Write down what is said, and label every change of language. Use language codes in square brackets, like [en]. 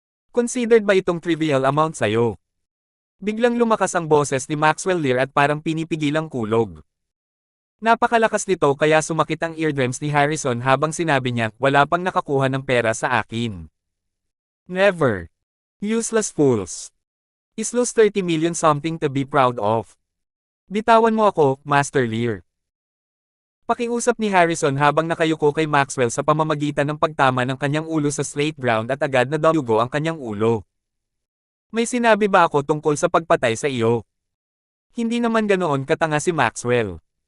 [en] Considered [tl] ba itong trivial amount sa'yo? Biglang lumakas ang boses ni Maxwell Lear at parang pinipigil ang kulog. Napakalakas nito kaya sumakit ang eardrums ni Harrison habang sinabi niya, wala pang nakakuha ng pera sa akin. [en] Never. Useless fools. Is lose 30 million something to be proud of. [tl] Bitawan mo ako, Master Lear. Pakiusap ni Harrison habang nakayuko kay Maxwell sa pamamagitan ng pagtama ng kanyang ulo sa slate ground at agad na dalugo ang kanyang ulo. May sinabi ba ako tungkol sa pagpatay sa iyo? Hindi naman ganoon katanga si Maxwell.